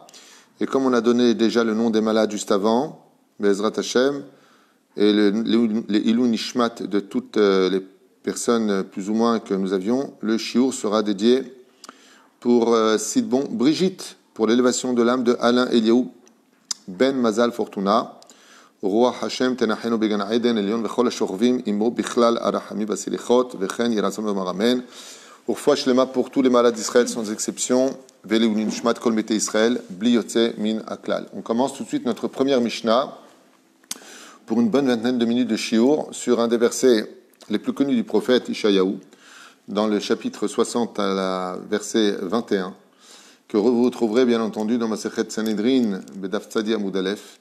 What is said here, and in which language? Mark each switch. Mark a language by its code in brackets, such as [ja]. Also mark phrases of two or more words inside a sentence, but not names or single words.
[fr] Et comme on a donné déjà le nom des malades juste avant, [he] בעזרת השם, [fr] et les [he] עילוי נשמת [fr] de toutes les personnes plus ou moins que nous avions, le Shiur sera dédié pour Sidbon Brigitte, pour l'élévation de l'âme de Alain Eliaou Ben Mazal Fortuna. [he] רוח השם תנחנו בגן עדן עליון וכל השוכבים עמו בכלל הרחמים והסליחות וכן יהי רצון ואמר אמן. ורפואה שלמה [fr] pour tous les malades d'Israël sans exception [he] ולעילוי נשמת כל מתי ישראל בלי יוצא מן הכלל. [fr] On commence tout de suite notre première Mishnah pour une bonne vingtaine de minutes de shiur sur un des versets les plus connus du prophète Ishayahu dans le chapitre 60 à la verset 21 que vous trouverez bien entendu dans Masechet Sanhedrin [he] בדף צדי עמוד אלף.